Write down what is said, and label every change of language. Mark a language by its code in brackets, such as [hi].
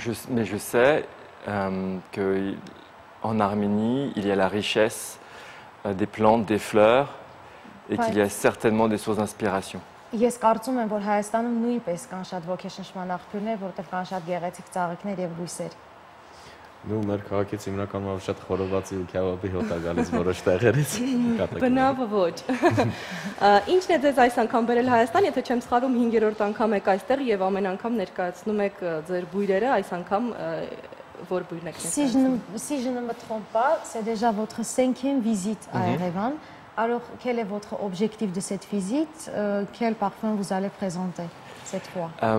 [fr] Mais je sais qu'en Arménie, il y a la richesse des plantes, des fleurs et qu'il y a certainement des sources d'inspiration. [hy] Ես կարծում եմ, որ Հայաստանում նույնպես կան շատ ոգեշնչման աղբյուրներ, որտեղ կան շատ գեղեցիկ ծաղիկներ եւ բույսեր։ Նու մեր քաղաքից հիմնականում շատ խորովածի ու քյաբաբի հոտ է գալիս որոշ տեղերից։ Բնավ ոչ։ Ինչն է ձեզ այս անգամ բերել Հայաստան, եթե չեմ սխալվում 5-րդ անգամ եք այստեղ եւ ամեն անգամ ներկայացնում եք ձեր բույրերը, այս անգամ որ բույրն եք ներկայացնում։ [fr] Si je ne me trompe pas, c'est déjà votre 5e visite à Erevan. Alors, quel est votre objectif de cette visite? Quel parfum vous allez présenter cette fois?